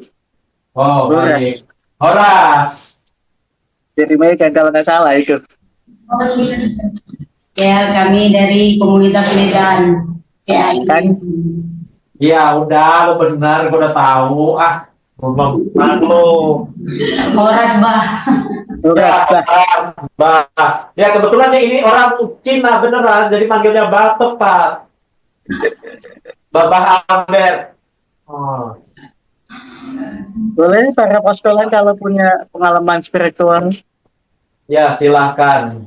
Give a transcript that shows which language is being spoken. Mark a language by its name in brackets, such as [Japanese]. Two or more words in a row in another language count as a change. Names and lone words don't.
[Indonesian] Oh, Horas. baik. Horas. Dari Medan kalau nggak salah itu. Ya, kami dari komunitas Medan. CAI. Kan? Ya, udah, lo benar, gue udah tahu. Ah, ngomong lo. [Batak Toba] Horas, Bah. [Indonesian] Horas, Bah. Bah. Ya, kebetulan nih, ini orang Cina beneran, jadi manggilnya Bah tepat. Bapak Albert. Oh. Boleh para poskolan kalau punya pengalaman spiritual Ya, silahkan.